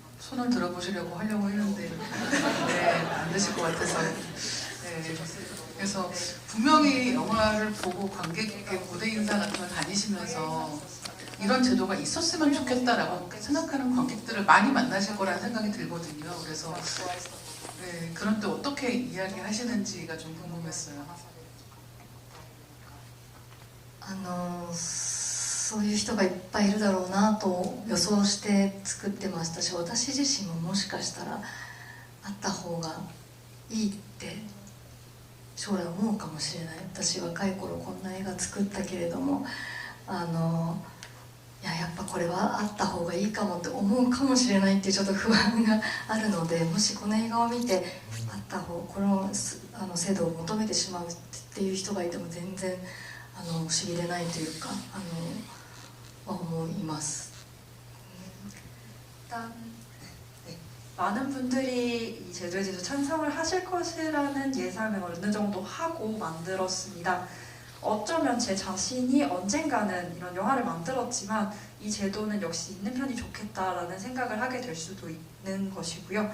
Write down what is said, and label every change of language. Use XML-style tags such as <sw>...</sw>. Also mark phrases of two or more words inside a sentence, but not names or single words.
<ko>손을 들어보시려고 하려고 했는데 네, 안 되실 것 같아서 네, 그래서 분명히 영화를 보고 관객께 무대 인사 같은 걸 다니시면서 이런 제도가 있었으면 좋겠다라고 생각하는 관객들을 많이 만나실 거라는 생각이 들거든요. 그래서 네, 그런 때 어떻게 이야기하시는지가 좀 궁금했어요.</ko> <ja>そういう人がいっぱいいるだろうなと予想して作ってましたし、私自身ももしかしたらあった方がいいって将来思うかもしれない。私若い頃こんな映画作ったけれどもやっぱこれはあった方がいいかもって思うかもしれないっていうちょっと不安があるので、もしこの映画を見てあった方この制度を求めてしまうっていう人がいても全然不思議でないというか思います。</ja> <ko>일단 네, 많은 분들이 이 제도에 대해서 찬성을 하실 것이라는 예상을 어느 정도 하고 만들었습니다. 어쩌면 제 자신이 언젠가는 이런 영화를 만들었지만 이 제도는 역시 있는 편이 좋겠다라는 생각을 하게 될 수도 있는 것이고요.</ko>